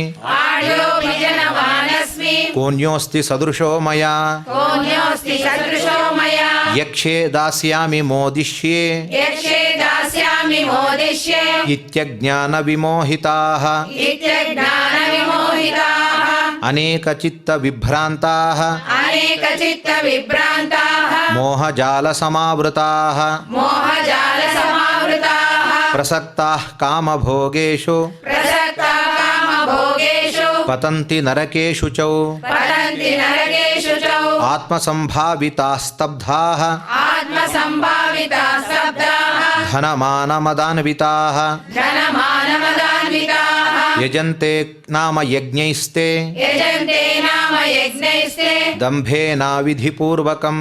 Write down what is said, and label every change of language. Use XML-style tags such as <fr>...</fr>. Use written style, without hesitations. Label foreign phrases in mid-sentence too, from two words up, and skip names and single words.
<sa>आढ्योऽभिजनवानस्मि कोऽन्योऽस्ति सदृशो मया कोऽन्योऽस्ति सदृशो मया यक्षे दास्यामि मोदिष्ये यक्षे दास्यामि मोदिष्ये इत्यज्ञानविमोहिताः इत्यज्ञानविमोहिताः ಅನೇಕ ಚಿತ್ತ ವಿಭ್ರಾಂತಾಃ ಅನೇಕ ಚಿತ್ತ ವಿಭ್ರಾಂತಾಃ ಮೋಹಜಾಲ ಸಮಾವೃತಾಃ ಮೋಹಜಾಲ ಸಮಾವೃತಾಃ ಪ್ರಸಕ್ತಾಃ ಕಾಮಭೋಗೇಷು ಪ್ರಸಕ್ತಾ ಕಾಮಭೋಗೇಷು ಪತಂತಿ ನರಕೇಷು ಚ ಪತಂತಿ ನರಕೇಷು ಚ ಆತ್ಮಸಂಭಾವಿತಾಃ ಸ್ತಬ್ಧಾಃ ಆತ್ಮಸಂಭಾವಿತಾಃ ಸ್ತಬ್ಧಾಃ ಧನಮಾನಮದಾನ್ವಿತಾಃ ಧನಮಾನಮದಾನ್ವಿತಾಃ ಯಜಂತೆ ನಾಮ ಯಜ್ಞೈಸ್ತೆ ಯಜಂತೆ ನಾಮ ಯಜ್ಞೈಸ್ತೆ ದಂಭೇನ ವಿಧಿಪೂರ್ವಕಂ</sa>